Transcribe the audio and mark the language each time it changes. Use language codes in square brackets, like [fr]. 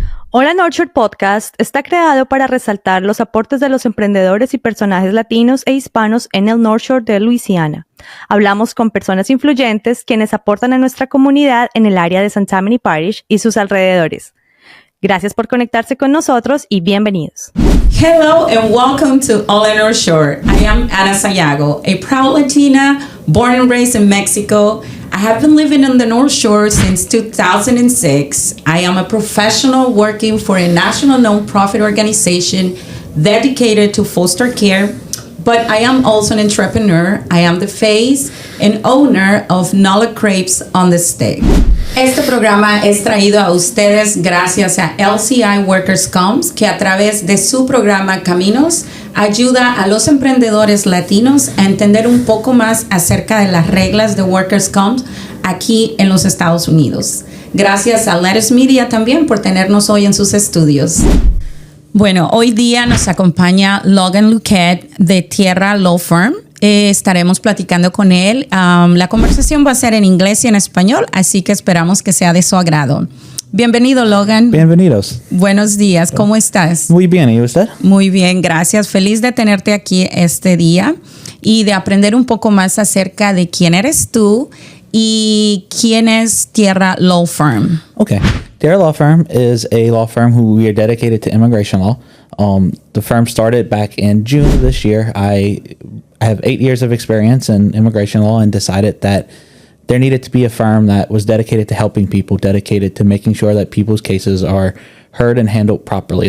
[es] Hola Northshore Podcast está creado para resaltar los aportes de los emprendedores y personajes latinos e hispanos en el Northshore de Luisiana. Hablamos con personas influyentes quienes aportan a nuestra comunidad en el área de St Tammany parish y sus alrededores. Gracias por conectarse con nosotros y bienvenidos. [en] Hello and welcome to Hola Northshore. I am Ana Sayago, a proud Latina born and raised in Mexico. I have been living on the North Shore since 2006. I am a professional working for a national nonprofit organization dedicated to foster care, but I am also an entrepreneur. I am the face and owner of NOLA CREPES on the Stick. [es] Este programa es traído a ustedes gracias a LCI Workers Comps, que a través de su programa Caminos ayuda a los emprendedores latinos a entender un poco más acerca de las reglas de Workers Comps aquí en los Estados Unidos. Gracias a Lettuce Media también por tenernos hoy en sus estudios. Bueno, hoy día nos acompaña Logan Luquette de Tierra Law Firm. Estaremos platicando con él. La conversación va a ser en inglés y en español, así que esperamos que sea de su agrado. Bienvenido, Logan. Bienvenidos. Buenos días, ¿cómo estás? Muy bien, ¿y usted? Muy bien, gracias. Feliz de tenerte aquí este día y de aprender un poco más acerca de quién eres tú y quién es Tierra Law Firm. [en] Okay. Tierra Law Firm is a law firm who we are dedicated to immigration law. The firm started back in June of this year. I have 8 years of experience in immigration law and decided that there needed to be a firm that was dedicated to helping people, dedicated to making sure that people's cases are heard and handled properly.